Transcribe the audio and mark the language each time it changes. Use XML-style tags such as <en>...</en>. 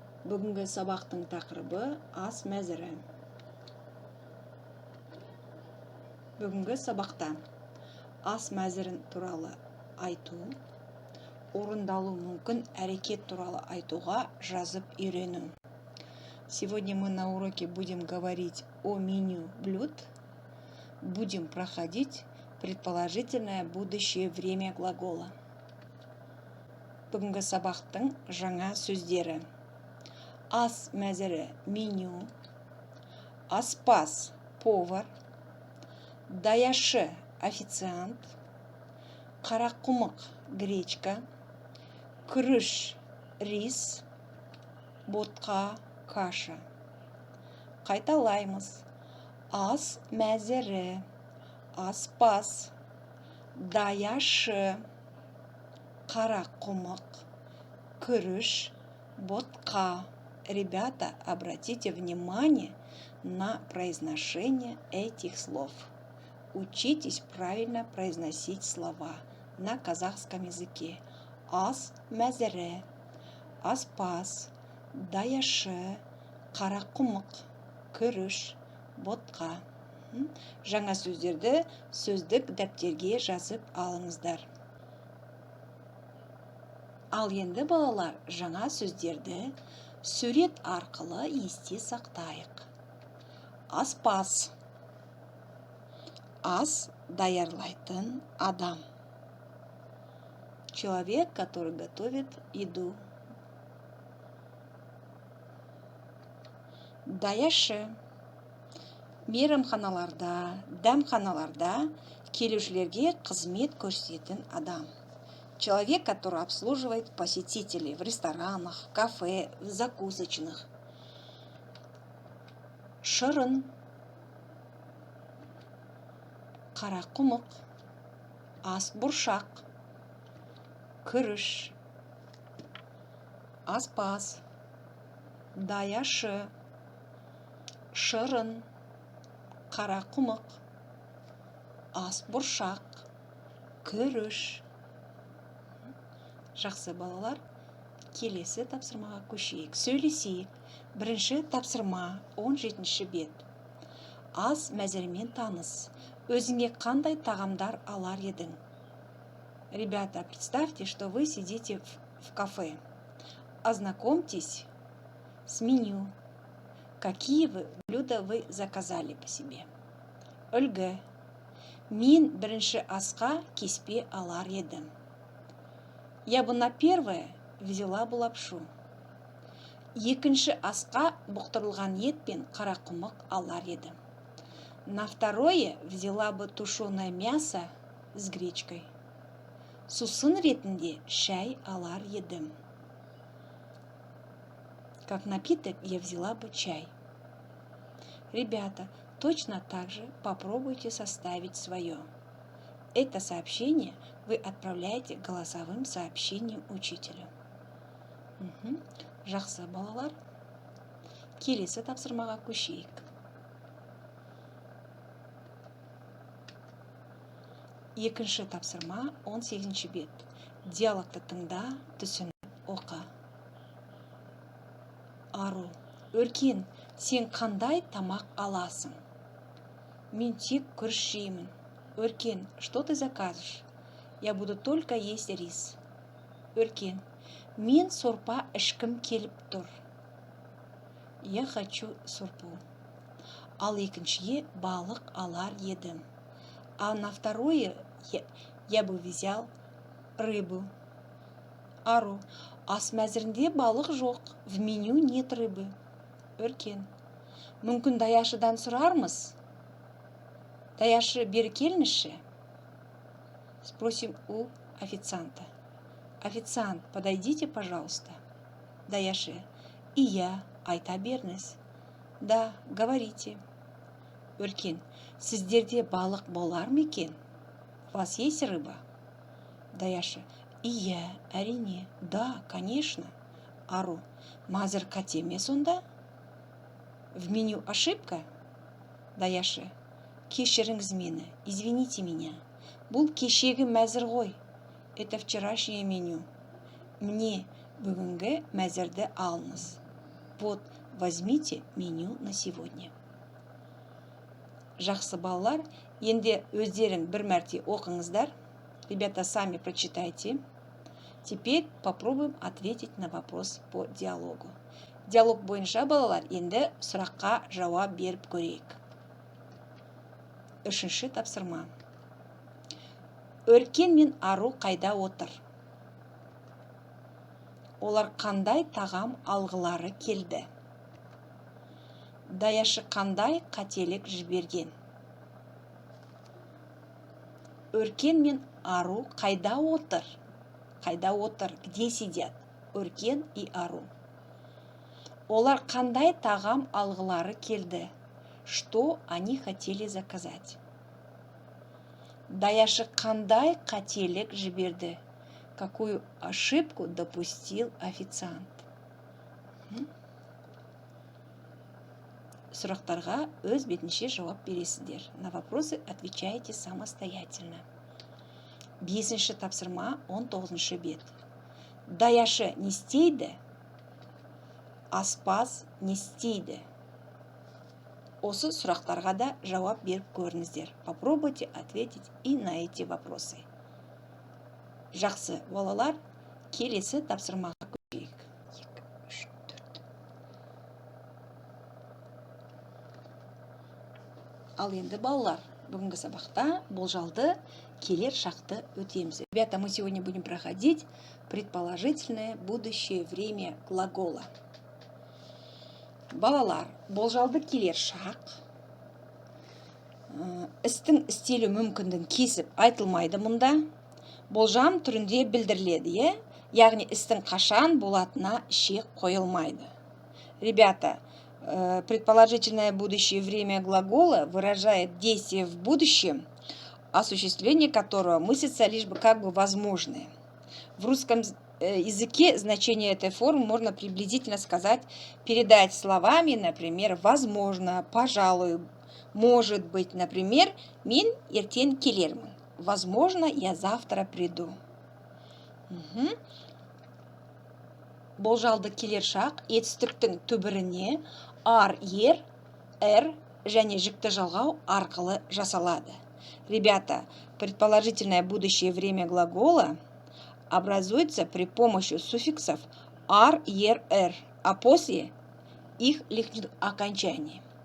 <kk>Бүгінгі сабақтың тақырыбы ас мәзірі. Бүгінгі сабақта ас мәзірін туралы айту, орындалу мүмкін әрекет туралы айтуға жазып үйрену.</kk> <ru>Сегодня мы на уроке будем говорить о меню блюд, будем проходить предположительное будущее время глагола.</ru> <kk>Бүгінгі сабақтың жаңа сөздері: ас мәзірі меню, аспаз повар, даяшы официант, қарақұмық гречка, күріш рис, ботқа каша. Қайталаймыз: ас мәзірі, аспаз, даяшы, қарақұмық, күріш, ботқа.</kk> <ru>Ребята, обратите внимание на произношение этих слов. Учитесь правильно произносить слова на казахском языке.</ru> <kk>Ас мәзірі, аспаз, даяшы, қарақұмық, күріш, ботқа. Жаңа сөздерді сөздік дәптерге жазып алыңыздар. Ал енді балалар, жаңа сөздерді сурет арқылы есте сақтайық. Аспаз, ас даярлайтын адам.</kk> <ru>Человек, который готовит еду.</ru> <kk>Даяшы, мейрамханаларда, дәмханаларда келушілерге қызмет көрсететін адам.</kk> <ru>Человек, который обслуживает посетителей в ресторанах, кафе, в закусочных.</ru> <kk>Шырын, қарақұмық, ас бұршақ, күріш, аспаз, даяшы, шырын, қарақұмық, ас бұршақ, күріш. Жақсы балалар, келесі тапсырмаға көшейік. Сөйлесейік. Бірінші тапсырма, 17-ші бет. Ас мәзірімен таныс. Өзіңе қандай тағамдар алар едің?</kk> <ru>Ребята, представьте, что вы сидите в кафе. Ознакомьтесь с меню. Какие блюда вы заказали по себе?</ru> <kk>Үлгі. Мен бірінші асқа кеспе алар едім.</kk> <ru>Я бы на первое взяла бы лапшу.</ru> <kk>Екінші асқа бұқтырылған ет пен қарақұмық алар едім.</kk> <ru>На второе взяла бы тушеное мясо с гречкой.</ru> <kk>Сусын ретінде шай алар едім.</kk> <ru>Как напиток я взяла бы чай. Ребята, точно так же попробуйте составить свое. Это сообщение вы отправляете голосовым сообщением учителю.</ru> <kk>Жақсы балалар. Келесі тапсырмаға көшейік. Екінші тапсырма, 18-ші бет. Диалогты тыңда, түсініп оқы. Ару: Өркен, сен қандай тамақ аласың? Мен тек күріш жеймін. Өркен,</kk> <ru>что ты закажешь? Я буду только есть рис. Өркен:</ru> <kk>мен сорпа ішкім келіп тұр.</kk> <ru>Я хочу сорпу.</ru> <kk>Ал екіншіге балық алар едім.</kk> <ru>А на второе я бы взял рыбу.</ru> <kk>Ару: ас мәзірінде балық жоқ.</kk> <ru>В меню нет рыбы.</ru> <kk>Өркен: мүмкін даяшыдан сұрармыз? Даяшы, бері келіңізші.</kk> <ru>Спросим у официанта. Официант, подойдите, пожалуйста.</ru> <kk>Даяшы: и я, айта беріңіз.</kk> <ru>Да, говорите.</ru> <kk>Өркен: сіздерде балық болар ма екен?</kk> <ru>У вас есть рыба? Даяшы:</ru> <kk>и я, әрине.</kk> <ru>Да, конечно.</ru> <kk>Ару: мазір қате ме сонда?</kk> <ru>В меню ошибка? Даяшы:</ru> <kk>кешіріңіз мені,</kk> <ru>извините меня.</ru> <kk>Бұл кешегі мәзір ғой.</kk> <ru>Это вчерашнее меню.</ru> <kk>Міне бүгінгі мәзірді алыңыз.</kk> <ru>Вот, возьмите меню на сегодня.</ru> <kk>Жақсы балалар, енді өздерің бір мәрте оқыңыздар.</kk> <ru>Ребята, сами прочитайте. Теперь попробуем ответить на вопрос по диалогу.</ru> <kk>Диалог бойынша балалар, енді сұраққа жауап беріп көрейік. Үшінші тапсырма. Өркен мен Ару қайда отыр? Олар қандай тағам алғылары келді? Даяшы қандай қателік жіберген? Өркен мен Ару қайда отыр? Қайда отыр?</kk> <ru>Где сидят?</ru> <kk>Өркен и Ару. Олар қандай тағам алғылары келді?</kk> <ru>Что они хотели заказать?</ru> <kk>Даяшы қандай қателік жіберді?</kk> <ru>Какую ошибку допустил официант?</ru> <kk>Сұрақтарға өз бетінше жауап бересіздер.</kk> <ru>На вопросы отвечаете самостоятельно.</ru> <kk>Бесінші тапсырма, 19 бет. Даяшы не істейді? Аспаз не істейді? Осы сұрақтарға да жауап беріп көріңіздер.</kk> <ru>Попробуйте ответить и на эти вопросы.</ru> <kk>Жақсы балалар, келесі тапсырмаға көшейік. Ал енді балалар, бүгінгі сабақта болжалды келер шақты өтеміз.</kk> <ru>Ребята, мы сегодня будем проходить предположительное будущее время глагола.</ru> <kk>Балалар, болжалды келер шақ істің істелу мүмкіндігін кесіп айтылмайды мұнда. Болжам түрінде білдіріледі, яғни істің қашан болатына шек қойылмайды.</kk> <ru>Ребята, предположительное будущее время глагола выражает действие в будущем, осуществление которого мыслится лишь бы как бы возможное. В русском языке значение этой формы можно приблизительно сказать, передать словами, например, возможно, пожалуй, может быть, например,</ru> <kk>мен ертең келермін.</kk> <ru>Возможно, я завтра приду.</ru> <kk>Болжалды келер шақ етістіктің түбіріне ар, ер, және жүкті жалғау арқылы жасалады.</kk> <ru>Ребята, предположительное будущее время глагола образуется при помощи суффиксов ар, ер, а после их личных окончаний.</ru>